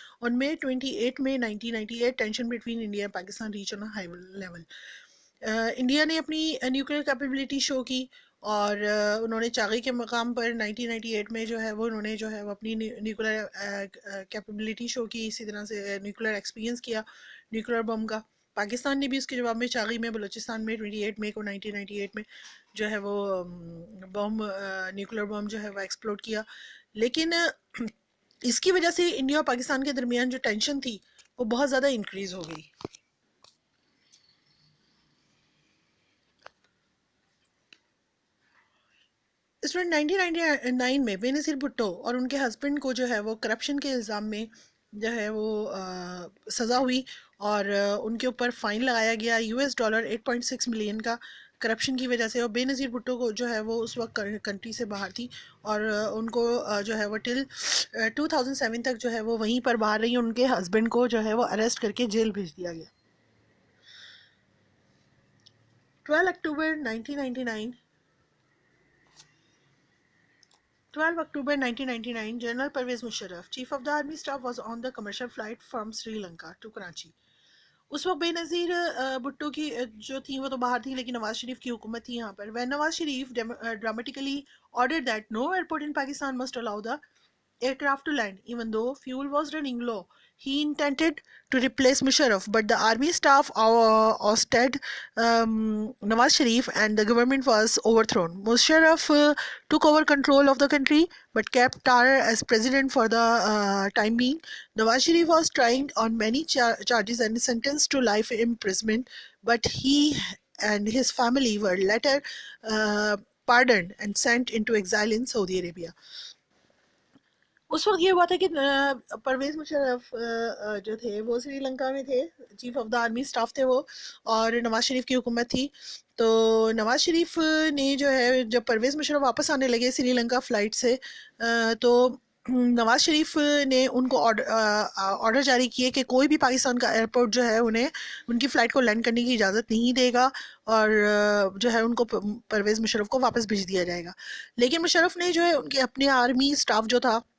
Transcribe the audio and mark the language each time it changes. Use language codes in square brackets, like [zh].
[en] On May 28 May 1998, tension between India and Pakistan reached on a high level. [ur] India نے اپنی nuclear capability شو کی، اور انہوں نے چاغی کے مقام پر 1998 میں جو ہے وہ انہوں نے جو ہے وہ اپنی نیوکلیئر کیپیبلٹی شو کی، اسی طرح سے نیوکلیئر ایکسپیرینس کیا نیوکلیئر بم کا. پاکستان نے بھی اس کے جواب میں چاغی میں بلوچستان میں 28 مئی کو 1998 میں جو ہے وہ بم نیوکلیئر بم جو ہے وہ ایکسپلوڈ کیا. لیکن اس کی وجہ سے انڈیا اور پاکستان کے درمیان جو ٹینشن تھی وہ بہت زیادہ انکریز ہو گئی. اس میں 1999 میں بے نظیر بھٹو اور ان کے ہسبینڈ کو جو ہے وہ کرپشن کے الزام میں جو ہے وہ سزا ہوئی، اور ان کے اوپر فائن لگایا گیا $8.6 ملین کا کرپشن کی وجہ سے. اور بے نظیر بھٹو کو جو ہے وہ اس وقت کنٹری سے باہر تھی، اور ان کو جو ہے وہ ٹل 2007 تک جو ہے وہ وہیں پر باہر رہی. ان کے ہسبینڈ کو جو ہے وہ اریسٹ کر کے جیل بھیج دیا گیا. 12 اکتوبر 1999 [en] 12 October 1999, General Pervez Musharraf, Chief of the Army Staff, was on the commercial flight from Sri Lanka to Karachi. [ur] اس وقت بے نظیر بھٹو کی جو تھیں وہ تو باہر تھیں، لیکن نواز شریف کی حکومت تھی یہاں پر. [en] When Nawaz Sharif dramatically ordered that no airport in Pakistan must allow the aircraft to land, even though fuel was running low. He intended to replace Musharraf, but the army staff ousted Nawaz Sharif and the government was overthrown. Musharraf took over control of the country but kept Tar as president for the time being. Nawaz Sharif was tried on many charges and sentenced to life imprisonment, but he and his family were later pardoned and sent into exile in Saudi Arabia. [ur] اس وقت یہ ہوا تھا کہ پرویز مشرف جو تھے وہ سری لنکا میں تھے، chief of the army staff تھے وہ، اور نواز شریف کی حکومت تھی. تو نواز شریف نے جو ہے جب پرویز مشرف واپس آنے لگے سری لنکا فلائٹ سے، تو نواز شریف نے ان کو آرڈر جاری کیے کہ کوئی بھی پاکستان کا ایئرپورٹ جو ہے انہیں ان کی فلائٹ کو لینڈ کرنے کی اجازت نہیں دے گا، اور جو ہے ان کو پرویز مشرف کو واپس بھیج دیا جائے گا. لیکن مشرف نے جو ہے ان کے اپنے آرمی اسٹاف جو تھا